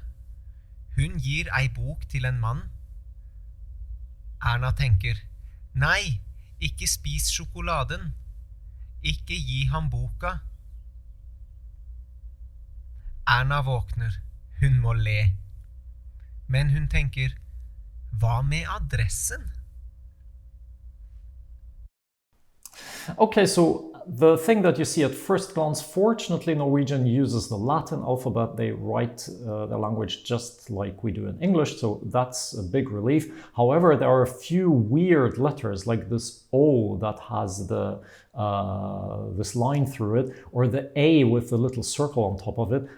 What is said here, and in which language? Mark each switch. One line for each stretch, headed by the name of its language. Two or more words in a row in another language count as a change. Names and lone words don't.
Norwegian: Hun gir ei bok til en mann. Erna tenker, nei, ikke spis sjokoladen. Ikke gi ham boka. Erna våkner. Hun må le. Men hun tenker, hva med adressen?
English: Okay, so the thing that you see at first glance, fortunately, Norwegian uses the Latin alphabet. They write the language just like we do in English, so that's a big relief. However, there are a few weird letters, like this O that has the this line through it, or the A with the little circle on top of it.